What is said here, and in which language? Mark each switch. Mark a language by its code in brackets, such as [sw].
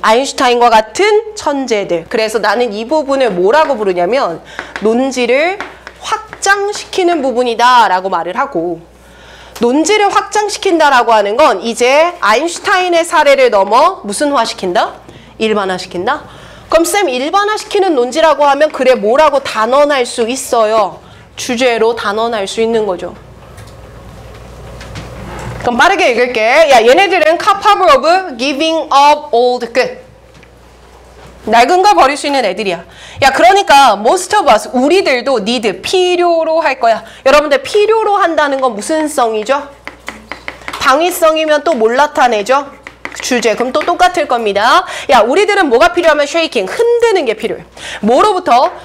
[ko] 아인슈타인과 같은 천재들. 그래서 나는 이 부분을 뭐라고 부르냐면 논지를 확장시키는 부분이다 라고 말을 하고, 논지를 확장시킨다라고 하는 건 이제 아인슈타인의 사례를 넘어 무슨 화시킨다? 일반화시킨다? 그럼 쌤, 일반화시키는 논지라고 하면 그래 뭐라고 단언할 수 있어요? 주제로 단언할 수 있는 거죠. 그럼 빠르게 읽을게. 야, 얘네들은 [en] capable of giving up old, [ko] 끝. 낡은 걸 버릴 수 있는 애들이야. 야, 그러니까 [en] most of us, [ko] 우리들도 need, 필요로 할 거야. 여러분들 필요로 한다는 건 무슨 성이죠? 당위성이면 또 뭘 나타내죠? 주제. 그럼 또 똑같을 겁니다. 야, 우리들은 뭐가 필요하면 shaking, 흔드는 게 필요해. 뭐로부터?